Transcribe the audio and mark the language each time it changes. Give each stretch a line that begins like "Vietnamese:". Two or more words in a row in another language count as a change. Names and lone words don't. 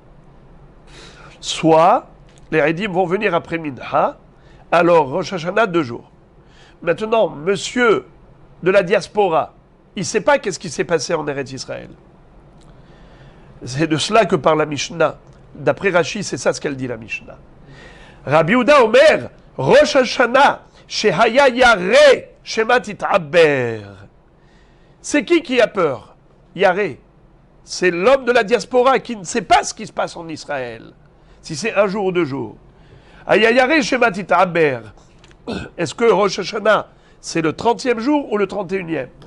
French: Soit les Eidim vont venir après Mincha, alors Rosh Hashanah 2 jours. Maintenant, monsieur de la diaspora, il ne sait pas qu'est-ce qui s'est passé en Eretz Israël. C'est de cela que parle la Mishnah. D'après Rashi, c'est ça ce qu'elle dit la Mishnah.
Hebrew: רבי יהודה אומר ראש השנה שהיה ירא שמא תתעבר.
French: C'est qui a peur? Yare. C'est l'homme de la diaspora qui ne sait pas ce qui se passe en Israël. Si c'est 1 jour ou 2 jours.
Hebrew: היה ירא שמא תתעבר.
French: Est-ce que Rosh Hashanah, c'est le 30e jour ou le 31e?